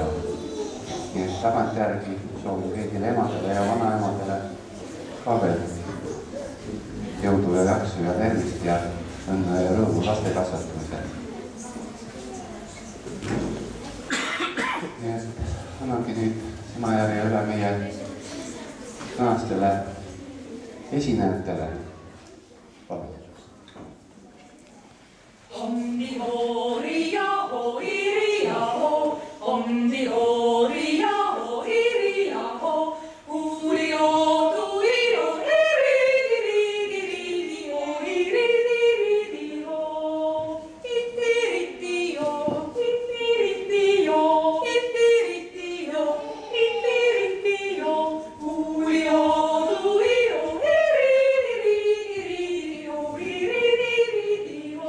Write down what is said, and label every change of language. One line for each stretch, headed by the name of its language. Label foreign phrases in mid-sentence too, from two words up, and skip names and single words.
Estonian: Nii et tagantjärgi soovin kõigile emadele ja vanaemadele ka veel jõudu ja jaksu ja tervist ja õnne ja rõõmu laste kasvatamisel. Nii et annangi nüüd sõnajärje üle meie tänastele esinejatele. Palun. Omni horia ho iria ho, omni horia ho iria ho, urio tuiro iri ho iri ho, ittiritio, ittiritio, ittiritio, ittiritio, urio tuiro iri ho iri ho.